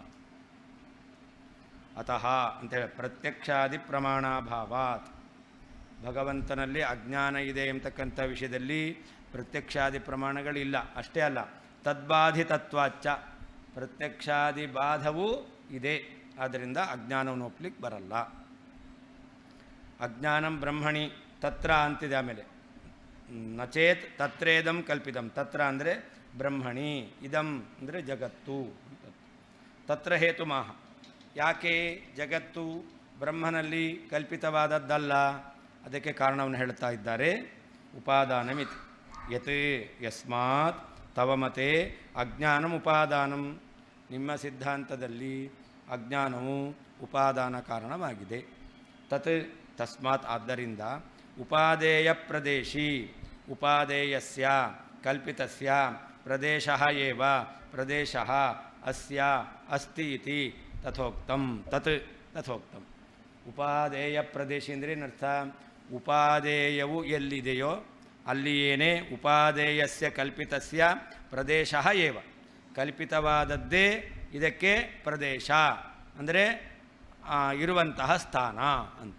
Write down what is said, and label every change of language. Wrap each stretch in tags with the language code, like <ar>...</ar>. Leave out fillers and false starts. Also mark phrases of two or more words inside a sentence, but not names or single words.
<kn>ಅತಃ ಅಂತೇಳಿ</kn> <sa>ಪ್ರತ್ಯಕ್ಷಾದಿ ಪ್ರಮಾಣಾಭಾವಾತ್,</sa> <kn>ಭಗವಂತನಲ್ಲಿ ಅಜ್ಞಾನ ಇದೆ ಎಂಬತಕ್ಕಂಥ ವಿಷಯದಲ್ಲಿ ಪ್ರತ್ಯಕ್ಷಾದಿ ಪ್ರಮಾಣಗಳಿಲ್ಲ. ಅಷ್ಟೇ ಅಲ್ಲ, ತದ್ಬಾಧಿತತ್ವಾಚ್ಚ, ಪ್ರತ್ಯಕ್ಷಾದಿ ಬಾಧವೂ ಇದೆ, ಆದ್ದರಿಂದ ಅಜ್ಞಾನವನ್ನು ಒಪ್ಪಲಿಕ್ಕೆ ಬರಲ್ಲ.</kn> <sa>ಅಜ್ಞಾನಂ ಬ್ರಹ್ಮಣಿ ತತ್ರ</sa> <kn>ಅಂತಿದೆ. ಆಮೇಲೆ</kn> <sa>ನಚೇತ್ ತತ್ರೇದಂ ಕಲ್ಪಿತಂ,</sa> <kn>ತತ್ರ ಅಂದರೆ ಬ್ರಹ್ಮಣಿ, ಇದಂ ಅಂದರೆ ಜಗತ್ತು.</kn> <sa>ತತ್ರ ಹೇತುಮಾಹ,</sa> <kn>ಯಾಕೆ ಜಗತ್ತು ಬ್ರಹ್ಮನಲ್ಲಿ ಕಲ್ಪಿತವಾದದ್ದಲ್ಲ, ಅದಕ್ಕೆ ಕಾರಣವನ್ನು ಹೇಳ್ತಾ ಇದ್ದಾರೆ.</kn> <sa>ಉಪಾದಾನಮಿತಿ ಯತ್ ಯಸ್ಮಾತ್ ತವ ಮತೆ ಅಜ್ಞಾನಂ ಉಪಾದಾನಂ,</sa> <kn>ನಿಮ್ಮ ಸಿದ್ಧಾಂತದಲ್ಲಿ ಅಜ್ಞಾನವು ಉಪಾದಾನ ಕಾರಣವಾಗಿದೆ.</kn> <sa>ತತ್ ತಸ್ಮಾತ್ ಆದ್ದರಿಂದ ಉಪಾದೇಯ ಪ್ರದೇಶಿ, ಉಪಾದೇಯಸ್ಯ ಕಲ್ಪಿತಸ್ಯ ಪ್ರದೇಶಃ ಏವ ಪ್ರದೇಶಃ ಅಸ್ಯ ಅಸ್ತಿ ಇತಿ ತಥೋಕ್ತಂ.</sa> <kn>ತಥೋಕ್ತಂ ಉಪಾದೇಯ ಪ್ರದೇಶ ಅಂದರೆ ಏನರ್ಥ? ಉಪಾದೇಯವು ಎಲ್ಲಿದೆಯೋ ಅಲ್ಲಿಯೇನೇ</kn> <sa>ಉಪಾದೇಯಸ್ಯ ಕಲ್ಪಿತಸ್ಯ ಪ್ರದೇಶಃ ಏವ,</sa> <kn>ಕಲ್ಪಿತವಾದದ್ದೇ ಇದಕ್ಕೆ ಪ್ರದೇಶ ಅಂದರೆ ಇರುವಂತಹ ಸ್ಥಾನ ಅಂತ.</kn>